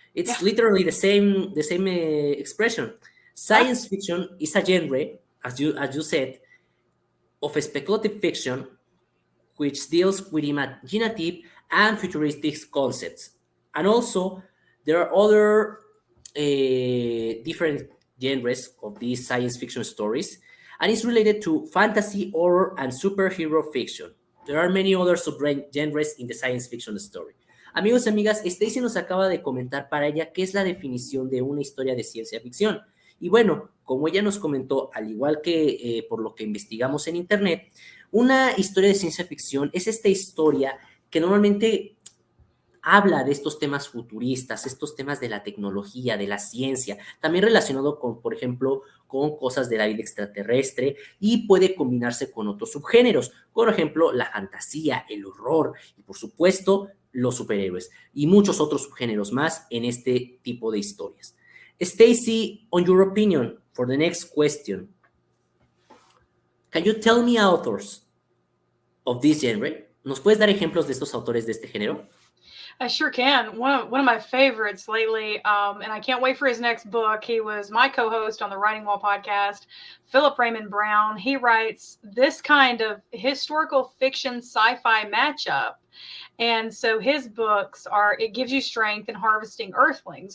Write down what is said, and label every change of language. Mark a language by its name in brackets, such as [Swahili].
[English] It's literally the same expression. Science fiction is a genre, as you said, of a speculative fiction which deals with imaginative and futuristic concepts. And also, there are other different genres of these science fiction stories, and it's related to fantasy, horror, and superhero fiction. There are many other subgenres in the science fiction story. [Spanish] Amigos y amigas, Stacy nos acaba de comentar para ella qué es la definición de una historia de ciencia ficción. Y bueno, como ella nos comentó, al igual que por lo que investigamos en internet, una historia de ciencia ficción es esta historia que normalmente habla de estos temas futuristas, estos temas de la tecnología, de la ciencia, también relacionado con, por ejemplo, con cosas de la vida extraterrestre y puede combinarse con otros subgéneros, por ejemplo, la fantasía, el horror y, por supuesto, los superhéroes y muchos otros subgéneros más en este tipo de historias. [English] Stacy, on your opinion, for the next question, can you tell me authors of this genre? [Spanish] ¿Nos puedes dar ejemplos de estos autores de este género? [English] I sure can. One of my favorites lately, and I can't wait for his next book. He was my co-host on the Writing Wall podcast, Philip Raymond Brown. He writes this kind of historical fiction sci-fi matchup. And so his books it gives you strength in harvesting earthlings.